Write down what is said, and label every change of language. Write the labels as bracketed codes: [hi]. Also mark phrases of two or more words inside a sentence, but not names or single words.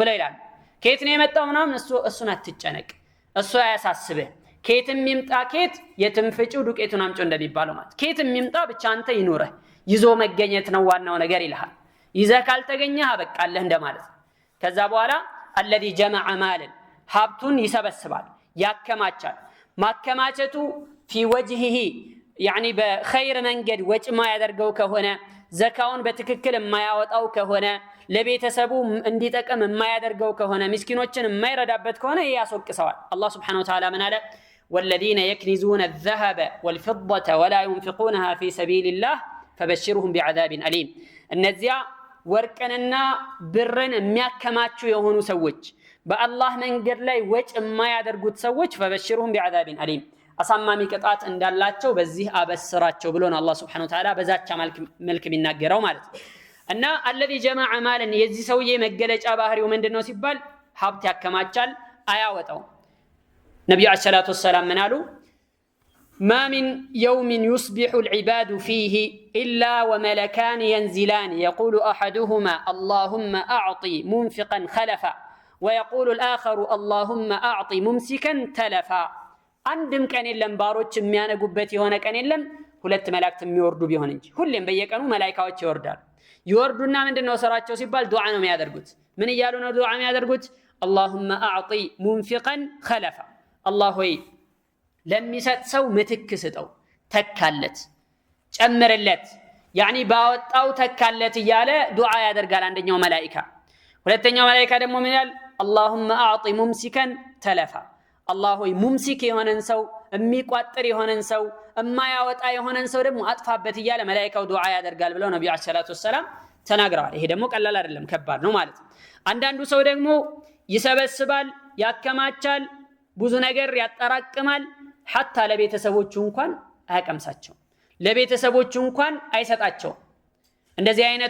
[am] ብለው ይላሉ። ከየት ነው የመጣው ምናምን እሱን አትጨነቅ፣ እሱ አያሳስብህ። ከየትም ይምጣ ከየት የትም ፍጪው ዱቄቱን አምጪው እንደሚባለው ማለት ከየትም ይምጣ ብቻ አንተ ይኑርህ፣ ይዞ መገኘት ነው ዋናው ነገር ይልሃል። ይዘህ ካልተገኘህ አበቃለህ እንደማለት ነው። ከዛ በኋላ [ar] الذي جمع مالا [am] ሀብቱን ይሰበስባል ያከማቻል። ማከማቸቱ [ar] في وجهه [am] በኸይር መንገድ ወጭ ማያደርገው ከሆነ ዘካውን በትክክል የማያወጣው ከሆነ ለቤተሰቡ እንዲጠቅም የማያደርገው ከሆነ ምስኪኖችን የማይረዳበት ከሆነ ያስወቅሰዋል። አላህ [ar] سبحانه وتعالى [am] ምን አለ? [ar] والذين يكنزون الذهب والفضة ولا ينفقونها في سبيل الله فبشرهم بعذاب أليم። [am] እነዚያ ወርቅንና ብርን የሚያከማቹ የሆኑ ሰዎች በአላህ መንገድ ላይ ወጭ የማያደርጉት ሰዎች [ar] فبشرهم بعذاب أليم [am] አሳማሚ ቅጣት እንዳላቸው በዚህ አበስራቸው ብሎ ነው አላህ [ar] سبحانه وتعالى [am] በዛቻ መልክ የሚናገረው ማለት ነው። እና [ar] الذي جمع مالا [am] የዚህ ሰውዬ መገለጫ ባህሪው ምንድነው ሲባል ሀብት ያከማቻል አያወጣው። ነብዩ [ar] عليه الصلاة والسلام [am] ምን አሉ? [ar] ما من يوم يصبح العباد فيه إلا وملكان ينزلان يقول أحدهما اللهم أعطي منفقا خلفا ويقول الآخر اللهم أعطي ممسكا تلفا. [am] አንድም ቀን የለም ባሮች የሚያነጉበት የሆነ ቀን የለም ሁለት መላእክት የሚወርዱ ቢሆን እንጂ ሁሌም በየቀኑ መላእክቶች ይወርዱና ምንድነው ስራቸው ሲባል ዱዓ ነው የሚያደርጉት። ምን እያሉ ነው ዱዓ የሚያደርጉት? [ar] اللهم أعطي منفقا خلفا [am] الله ሆይ ለሚሰጥ ሰው ምትክ ስጠው፣ ተካለት፣ ጨምርለት፣ ባወጣው ተካለት እያለ ዱዓ ያደርጋል አንደኛው መላእክት። ሁለተኛው መላእክት ደግሞ ምን ይላል? [ar] اللهم أعطي ممسكا تلفا [am] አላህ ሆይ ሙምሲክ የሆነን ሰው የሚቋጥር የሆነን ሰው የማያወጣ የሆነን ሰው ደግሞ አጥፋበት እያለ መላእክቱ ዱዓ ያደርጋል ብለው ነብዩ [ar] عليه الصلاة والسلام [am] ተናግረዋል። ይሄ ደግሞ ቀላል አይደለም ከባድ ነው ማለት ነው። አንዳንዱ ሰው ደግሞ ይሰበስባል፣ ያከማቻል፣ ብዙ ነገር ያጠራቅማል፣ ሐታ ለቤተሰቦቹ እንኳን አያቀምሳቸው፣ ለቤተሰቦቹ እንኳን አይሰጣቸው። እንደዚህ አይነቱ